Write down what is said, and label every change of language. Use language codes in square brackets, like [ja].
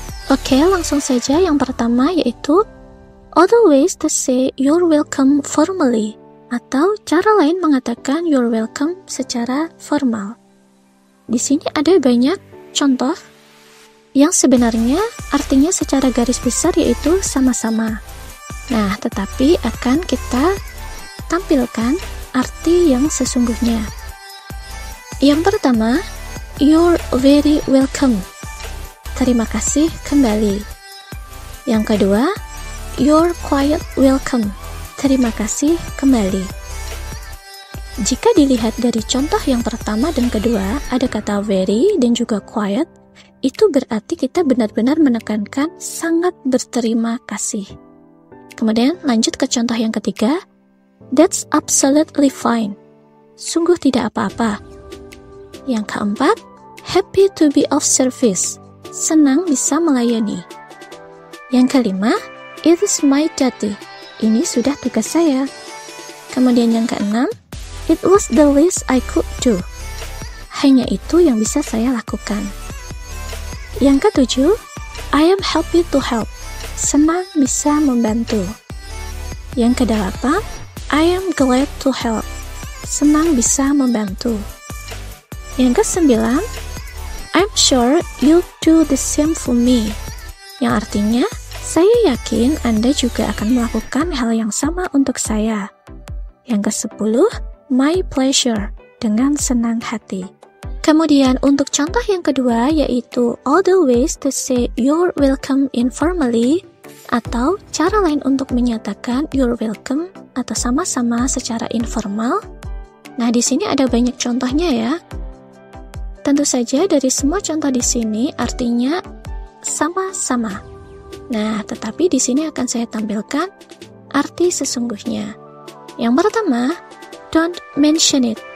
[id] Oke, langsung saja yang pertama yaitu [en] other ways to say you're welcome formally, [id] atau cara lain mengatakan you're welcome secara formal. Di sini ada banyak contoh yang sebenarnya artinya secara garis besar yaitu sama-sama. Nah, tetapi akan kita tampilkan arti yang sesungguhnya. Yang pertama, [en] you're very welcome. [id] Terima kasih kembali. Yang kedua, [en] you're quite welcome. [id] Terima kasih kembali. Jika dilihat dari contoh yang pertama dan kedua, ada kata very dan juga quiet, itu berarti kita benar-benar menekankan sangat berterima kasih. Kemudian lanjut ke contoh yang ketiga, [en] that's absolutely fine. [id] Sungguh tidak apa-apa. Yang keempat, [en] happy to be of service. [id] Senang bisa melayani. Yang kelima, [en] it is my duty. [id] Ini sudah tugas saya. Kemudian yang keenam, [en] it was the least I could do. [id] Hanya itu yang bisa saya lakukan. Yang ketujuh, [en] I am happy to help. [id] Senang bisa membantu. Yang kedelapan, [en] I am glad to help. [id] Senang bisa membantu. Yang kesembilan, [en] I'm sure you'll do the same for me. [id] Yang artinya, saya yakin Anda juga akan melakukan hal yang sama untuk saya. Yang kesepuluh, [en] my pleasure, [id] dengan senang hati. Kemudian untuk contoh yang kedua yaitu [en] other ways to say you're welcome informally, [id] atau cara lain untuk menyatakan you're welcome atau sama-sama secara informal. Nah, di sini ada banyak contohnya ya. Tentu saja dari semua contoh di sini artinya sama-sama. Nah, tetapi di sini akan saya tampilkan arti sesungguhnya. Yang pertama, [en] don't mention it.